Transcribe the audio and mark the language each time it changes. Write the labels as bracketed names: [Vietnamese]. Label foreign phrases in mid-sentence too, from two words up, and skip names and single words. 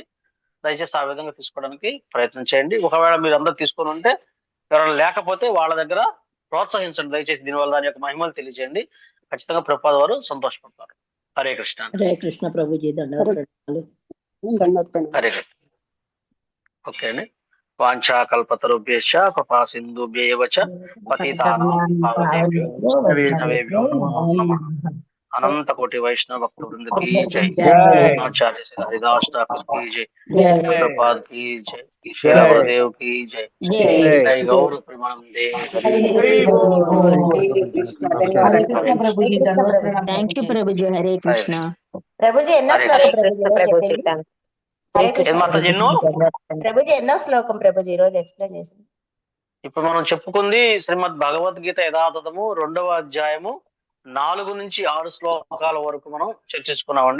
[Telugu] దయచేసి ఆ విధంగా తీసుకోవడానికి ప్రయత్నం చేయండి. ఒకవేళ మీరు అందరూ తీసుకొని ఉంటే, ఎవరైనా లేకపోతే వాళ్ళ దగ్గర ప్రోత్సహించండి దయచేసి. దీనివల్ల దాని యొక్క మహిమలు తెలియజేయండి. ఖచ్చితంగా ప్రభుపాద వారు సంతోషపడతారు. హరే కృష్ణ. హరే కృష్ణ ప్రభుజీ, దండవత్సలు. హరే కృష్ణ. ఓకే అండి. [Sanskrit] వాంఛా కల్పతరుభ్యశ్చ కృపా సింధుభ్యేవ చ పతితానాం పావనేభ్యో వైష్ణవేభ్యో నమో నమః. [Hindi] अनंत कोटि वैष्णव भक्त वृंद की जय, आचार्य श्री हरिदास ठाकुर की जय, प्रभुपाद की जय, श्री गुरुदेव की जय, जय गौर प्रेमानंदे। [English] Thank you [Telugu] ప్రభుజీ. హరే కృష్ణ. ప్రభుజీ ఎన్నో శ్లోకం ప్రభుజీ ఎన్నో శ్లోకం ప్రభుజీ ఈరోజు ఎక్స్ప్లెయిన్ చేసింది. ఇప్పుడు మనం చెప్పుకుంది శ్రీమద్ భగవద్గీత యథాతథము 2వ అధ్యాయము 4 నుంచి 6 శ్లోకాల వరకు మనం చర్చించుకున్నామండి.